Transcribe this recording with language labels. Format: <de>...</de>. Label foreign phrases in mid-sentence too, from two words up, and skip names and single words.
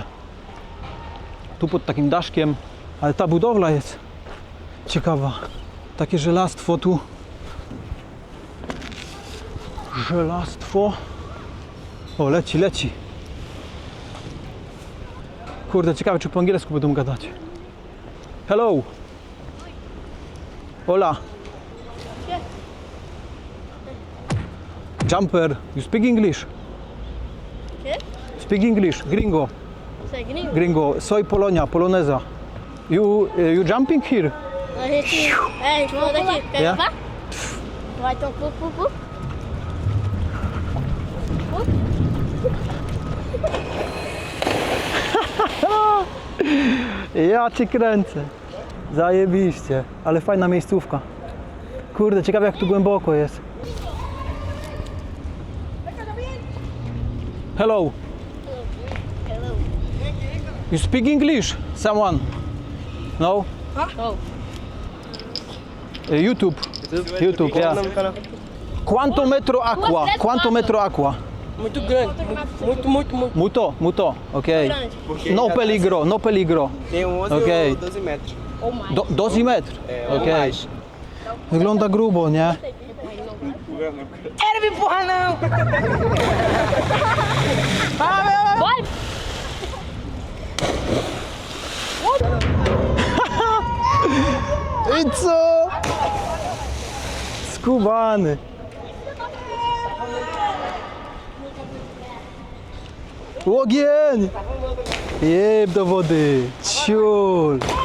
<pl>Tu pod takim daszkiem, ale ta budowla jest ciekawa. Takie żelastwo tu. Żelastwo. O, leci, leci. Kurde, ciekawe, czy po angielsku będą gadać.</pl> <en>Hello. Hola. Jumper, you speak English?</en> <es>¿Qué?</es> <en>Speak English, gringo.</en> <es>Soy gringo. Gringo, soy Polonia, poloneza.</es> <en>You jumping here?</en> <pt>Vamos daqui. Quer</pt> <en>Yeah.</en> <pt>levar? Vai então, pu.</pt> <pl>Ja cię kręcę. Zajebiście, ale fajna miejscówka. Kurde, ciekawe jak tu głęboko jest.</pl> <en>Hello. Hello. You speak English? Someone? No? Oh. YouTube. YouTube, yeah.</en> <pt>Quanto metro aqua? Quanto metro aqua? Muito grande, muito. Muto, ok. Grande.</pt> <es>No peligro, no peligro.</es> <pt>Tem 11</pt> <pl>Okej.</pl> <pt>ou 12 metros. Ou mais.</pt> <pl>12 metr?</pl> <pt>Ou</pt> <en>Ok.</en> <pt>mais.</pt> <pl>Wygląda grubo, nie?</pl> <pt>Era me empurrar não! Vai!</pt> <pl>I co? Skubany. Ogień! Jeb do wody.</pl>